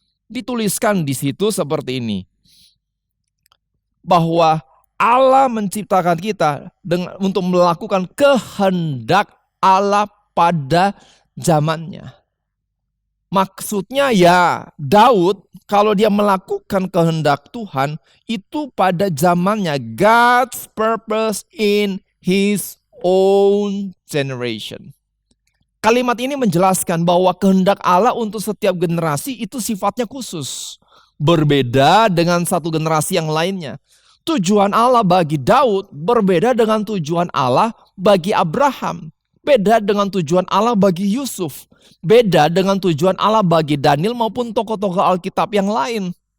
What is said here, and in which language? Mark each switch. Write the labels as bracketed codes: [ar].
[id] Dituliskan di situ seperti ini. Bahwa Allah menciptakan kita untuk melakukan kehendak Allah pada zamannya. Maksudnya ya Daud kalau dia melakukan kehendak Tuhan itu pada zamannya. [en] God's purpose in his own generation. [id] Kalimat ini menjelaskan bahwa kehendak Allah untuk setiap generasi itu sifatnya khusus. Berbeda dengan satu generasi yang lainnya. Tujuan Allah bagi Daud berbeda dengan tujuan Allah bagi Abraham. Beda dengan tujuan Allah bagi Yusuf. Beda dengan tujuan Allah bagi Daniel maupun tokoh-tokoh Alkitab yang lain.